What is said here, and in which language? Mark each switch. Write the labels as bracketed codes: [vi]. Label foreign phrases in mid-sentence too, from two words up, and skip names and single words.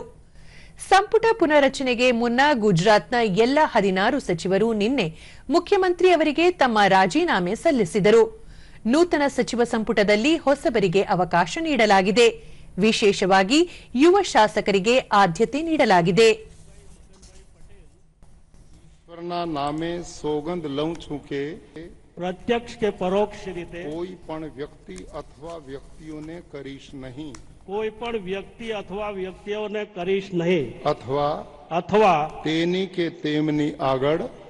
[kn] ಸಂಪುಟ ಪುನರಚನೆಗೆ ಮುನ್ನ ಗುಜರಾತ್ನ ಎಲ್ಲ 16 ಸಚಿವರು ನಿನ್ನೆ ಮುಖ್ಯಮಂತ್ರಿ ಅವರಿಗೆ ತಮ್ಮ ರಾಜೀನಾಮೆ ಸಲ್ಲಿಸಿದರು. ನೂತನ ಸಚಿವ ಸಂಪುಟದಲ್ಲಿ ಹೊಸಬರಿಗೆ ಅವಕಾಶ ನೀಡಲಾಗಿದೆ. ವಿಶೇಷವಾಗಿ ಯುವ ಶಾಸಕರಿಗೆ ಆದ್ಯತೆ ನೀಡಲಾಗಿದೆ. [gu] નામે સોગંદ લઉં છું કે પ્રત્યક્ષ કે પરોક્ષ રીતે કોઈ પણ વ્યક્તિ અથવા વ્યક્તિઓને કરીશ નહીં કોઈ પણ વ્યક્તિ અથવા વ્યક્તિઓને કરીશ નહીં અથવા તેની કે તેમની આગળ